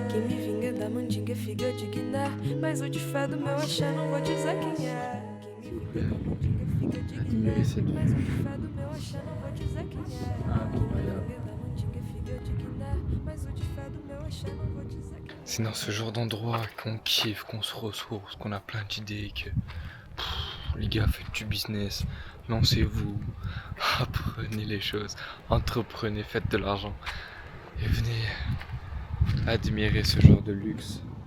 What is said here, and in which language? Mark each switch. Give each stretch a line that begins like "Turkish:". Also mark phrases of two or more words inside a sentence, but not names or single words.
Portuguese: Quem me vinga da mandinga é figa de Guiné, mas o de fé do meu axé não vou dizer quem é. Quem me vinga da mandinga é figa de Guiné, mas o de fé do meu axé não vou dizer quem é. Quem me vinga da mandinga é figa de Guiné, mas o de fé do meu axé não vou dizer quem é.
French: C'est dans ce genre d'endroit qu'on kiffe, qu'on se ressource, qu'on a plein d'idées, que les gars, faites du business, lancez-vous, apprenez les choses, entreprenez, faites de l'argent et venez admirer ce genre de luxe.